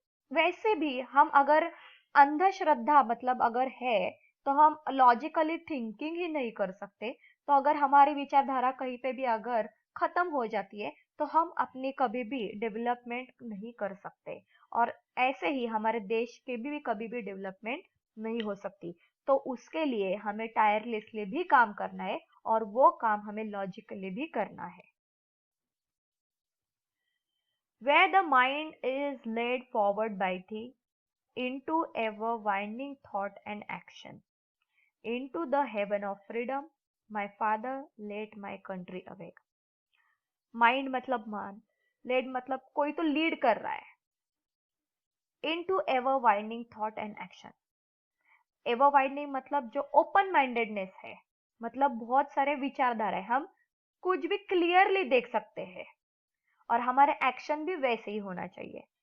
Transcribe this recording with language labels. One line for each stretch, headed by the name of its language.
Hindi: वैसे भी हम अगर अंधश्रद्धा मतलब अगर है, तो हम लॉजिकली थिंकिंग ही नहीं कर सकते, तो अगर हमारी विचारधारा कहीं पे भी अगर खत्म हो जाती है, तो हम अपनी कभी भी डेवलपमेंट नहीं कर सकते, और ऐसे ही हमारे देश के भी कभी भी डेवलपमेंट नहीं हो सकती। तो उसके लिए हमें टायरलेसली भी काम करना है, और वो काम हमें लॉजिकली भी करना है।
English: Where the mind is led forward by thee into ever winding thought and action, into the heaven of freedom, my father let my country awake।
Hindi: Mind मतलब मान, लेड मतलब कोई तो लीड कर रहा है,
English: into ever winding thought and action।
Hindi: Ever widening मतलब जो ओपन माइंडेडनेस है, मतलब बहुत सारे विचारधारा है, हम कुछ भी क्लियरली देख सकते हैं और हमारे एक्शन भी वैसे ही होना चाहिए।